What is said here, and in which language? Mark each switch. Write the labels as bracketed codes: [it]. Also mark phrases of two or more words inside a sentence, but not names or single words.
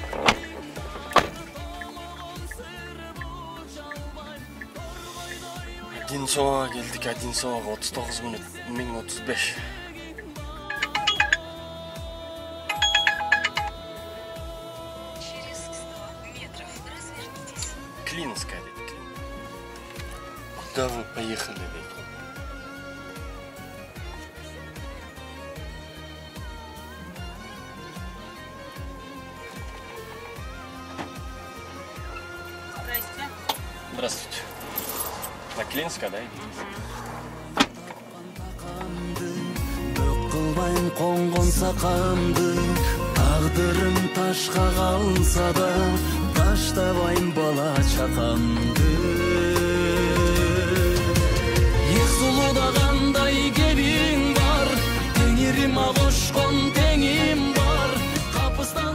[ky] Одинцовага келдик, Одинцовага 39 мүнөт, 1035. Клинская, dedi. [ru] Куда вы поехали, dedi. Здравствуйте. На Клинска, да? [ky] Кылбайм конгон сакамды, тагдырым ташка калса да, таштабайм бала чакамды. Сулуда кандай кебиң бар, теңириме кошкон теңим бар, капыстан